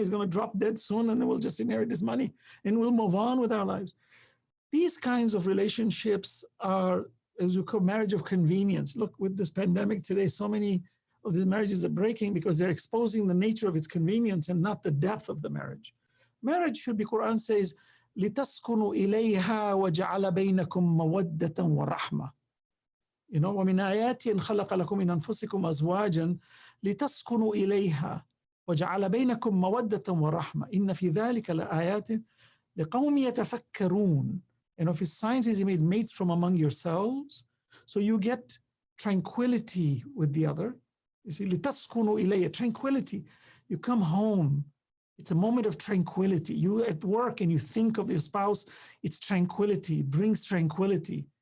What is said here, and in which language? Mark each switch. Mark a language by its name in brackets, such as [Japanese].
[English] He's going to drop dead soon, and then we'll just inherit this money, and we'll move on with our lives. These kinds of relationships are, as we call, marriage of convenience. Look, with this pandemic today, so many of these marriages are breaking because they're exposing the nature of its convenience and not the depth of the marriage. Marriage should be, Quran says, [Arabic] لِتَسْكُنُوا إِلَيْهَا وَجَعَلَ بَيْنَكُمْ مَوَدَّةً وَرَحْمَةً. ومن آياته إن خلق لكم من أنفسكم أزواجا لتسكنوا إليها وجعل بينكم مودة ورحمة إن في ذلك لآيات لقوم يتفكرون. [English] And of his signs is he made mates from among yourselves, so you get tranquility with the other. You see, [Arabic] لتسكنوا إليها, [English] tranquility. You come home, it's a moment of tranquility. You at work and you think of your spouse, it's tranquility, it brings tranquility.